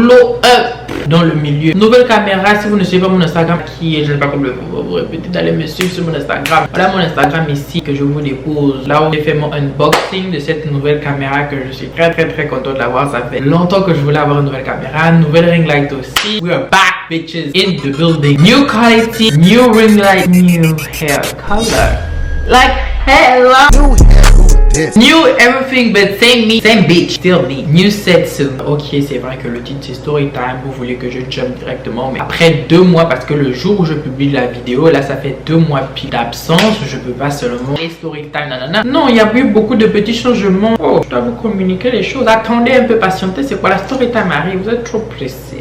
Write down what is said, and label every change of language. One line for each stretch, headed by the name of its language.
French: Glow up dans le milieu. Nouvelle caméra. Si vous ne suivez pas mon Instagram, qui est, je ne sais pas comment vous répéter, d'aller me suivre sur mon Instagram. Voilà mon Instagram ici que je vous dépose. Là où j'ai fait mon unboxing de cette nouvelle caméra que je suis très content de l'avoir. Ça fait longtemps que je voulais avoir une nouvelle caméra. Nouvelle ring light aussi.
English: We are back, bitches, in the building. New quality, new ring light, new hair color. Like hella. New hair, who this? New everything but same me, same bitch, still me. New Setsu.
French: Ok, c'est vrai que le titre c'est Story Time. Vous voulez que je jump directement, mais après 2 mois, parce que le jour où je publie la vidéo, là ça fait 2 mois pile d'absence, je peux pas seulement les Story Time, nanana. Non, il y a eu beaucoup de petits changements. Oh, je dois vous communiquer les choses. Attendez un peu, patientez. C'est quoi, la Story Time arrive? Vous êtes trop pressé.